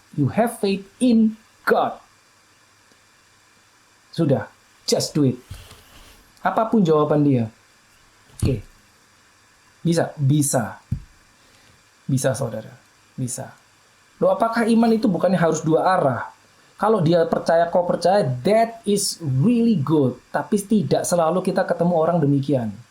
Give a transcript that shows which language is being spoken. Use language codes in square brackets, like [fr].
[en] You have faith in God. [id] Sudah, [en] just do it. [id] Apapun jawaban dia. Oke. Bisa? Bisa. Bisa, saudara. Bisa. Loh, apakah iman itu bukannya harus dua arah? Kalau dia percaya, kau percaya, [en] that is really good. [id] Tapi tidak selalu kita ketemu orang demikian.